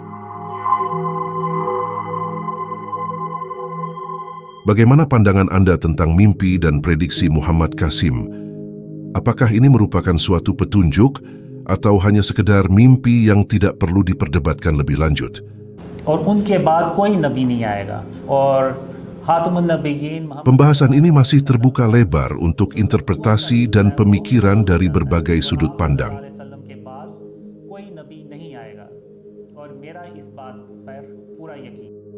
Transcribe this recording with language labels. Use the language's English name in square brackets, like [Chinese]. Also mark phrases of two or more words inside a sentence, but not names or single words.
[Indonesian] Bagaimana pandangan Anda tentang mimpi dan prediksi Muhammad Qasim? Apakah ini merupakan suatu petunjuk atau hanya sekedar mimpi yang tidak perlu diperdebatkan lebih lanjut? [Hindi] और उनके बाद कोई नबी नहीं आएगा और [Arabic] خاتم النبيين [Indonesian] Pembahasan ini masih terbuka lebar untuk interpretasi dan pemikiran dari berbagai sudut pandang. [Hindi] के बाद कोई नबी नहीं आएगा और मेरा इस बात पर पूरा यकीन